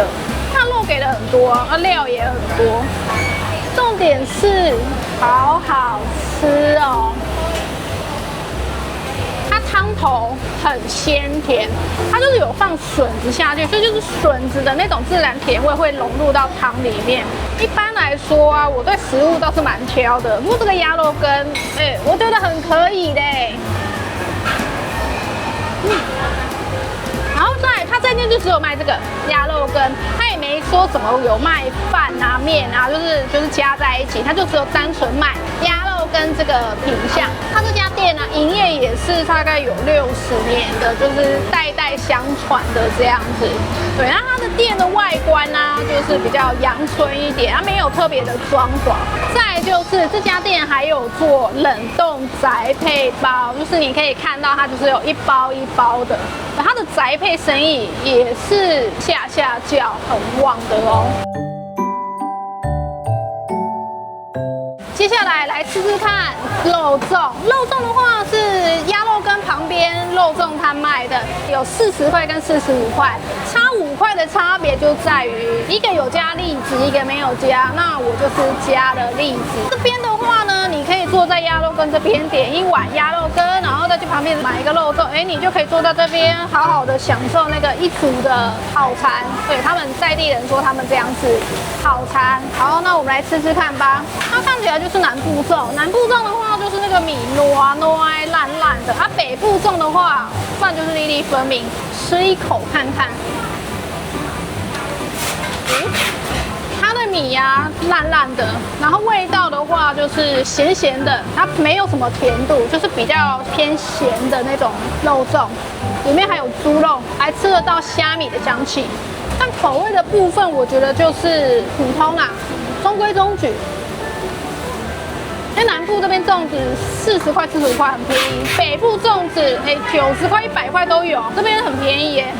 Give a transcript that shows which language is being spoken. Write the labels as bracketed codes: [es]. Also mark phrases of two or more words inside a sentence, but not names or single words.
[zh] 它肉給的很多，料也很多，重點是好好吃哦。湯頭很鮮甜，它就是有放筍子下去，所以就是筍子的那種自然甜味會融入到湯裡面。一般來說啊，我對食物倒是蠻挑的，不過這個鴨肉羹，我覺得很可以嘞。然後它這間就只有賣這個鴨肉羹，它也沒說怎麼有賣飯啊、麵啊，就是加在一起，它就只有單純賣鴨肉羹這個品項。它這家店呢，營業也是大概有60年的，就是代代相傳的這樣子。對，那它的店的外觀呢，就是比較陽春一點，它沒有特別的裝潢。再來就是這家店還有做冷凍宅配包，就是你可以看到它就是有一包一包的，它的宅配生意也是下叫很旺的哦。接下来吃吃看肉粽。肉粽的話是鴨肉羹旁邊肉粽攤賣的，有40塊跟45塊，差5塊的差別就在於一個有加栗子，一個沒有加。那我就是加了栗子。這邊的話呢，你可以坐在鴨肉羹這邊點一碗鴨肉羹，然後再去旁邊買一個肉粽，你就可以坐在這邊好好的享受那個一組的套餐。對，他们在地人說他們這樣子套餐。好，那我們來吃吃看吧。它看起來就是南部粽，南部粽的話就是那個米糯爛爛的，北部粽的話飯就是粒粒分明。吃一口看看，它的米呀爛爛的，然後味道的話就是鹹鹹的，它沒有什麼甜度，就是比較偏鹹的那種肉粽。裡面還有豬肉，還吃得到蝦米的香氣。但口味的部分，我覺得就是普通啦，中規中矩。因為南部這邊粽子40塊、45塊很便宜，北部粽子90塊、100塊都有，這邊很便宜耶。